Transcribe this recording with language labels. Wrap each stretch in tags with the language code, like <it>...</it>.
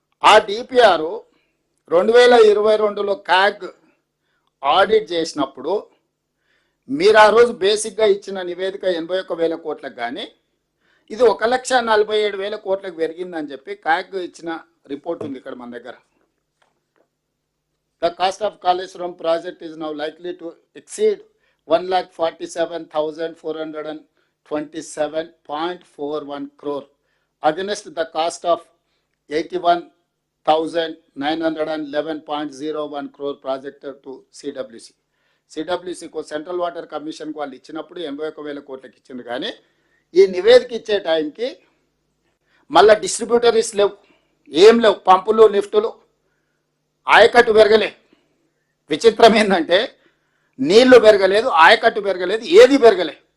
<te>ఆ DPR 2022లో CAG audit చేసినప్పుడు మీరు ఆ రోజు బేసిక్గా ఇచ్చిన నివేదిక 81,000 కోట్లకు కానీ ఇది 1,47,000 కోట్లకు పెరిగిందని చెప్పి క్యాగ్ ఇచ్చిన రిపోర్ట్ ఉంది ఇక్కడ మన దగ్గర.</te> <en>The cost of Kaleshwaram project is now likely to exceed 1,47,427.41 crore against the cost of 81,911.01 crore projected to CWC.</en> <te>సిడబ్ల్యూసీకు central water కమిషన్కు వాళ్ళు ఇచ్చినప్పుడు 81,000 కోట్లకి ఇచ్చింది. కానీ ఈ నివేదిక ఇచ్చే టైంకి మళ్ళీ డిస్ట్రిబ్యూటరీస్ లేవు, ఏం లేవు, పంపులు లిఫ్టులు, ఆయకట్టు పెరగలే. విచిత్రం ఏంటంటే నీళ్లు పెరగలేదు, ఆయకట్టు పెరగలేదు, ఏది పెరగలే.</te>